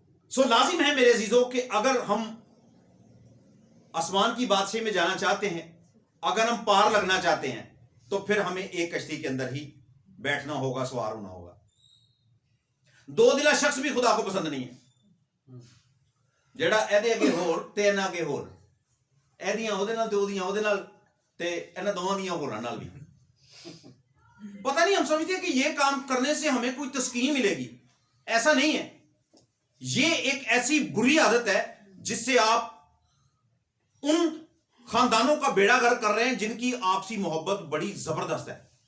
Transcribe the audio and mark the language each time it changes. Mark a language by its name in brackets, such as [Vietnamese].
[Urdu] سو لازم ہے میرے عزیزوں کہ اگر ہم آسمان کی بادشاہی میں جانا چاہتے ہیں, اگر ہم پار لگنا چاہتے ہیں, تو پھر ہمیں ایک کشتی کے اندر ہی بیٹھنا ہوگا, سوار ہونا ہوگا. دو دلا شخص بھی خدا کو پسند نہیں ہے. [Punjabi] جڑا ایدے اگے ہور تے انہاں اگے ہور, ایدیاں اودے نال تے اودیاں اودے نال تے انہاں دوواں دیاں ہوراں نال بھی. [Urdu] پتہ نہیں ہم سمجھتے ہیں کہ یہ کام کرنے سے ہمیں کوئی تسکین ملے گی. ایسا نہیں ہے. یہ ایک ایسی بری عادت ہے جس سے آپ ان خاندانوں کا بیڑا غرق کر رہے ہیں جن کی آپسی محبت بڑی زبردست ہے.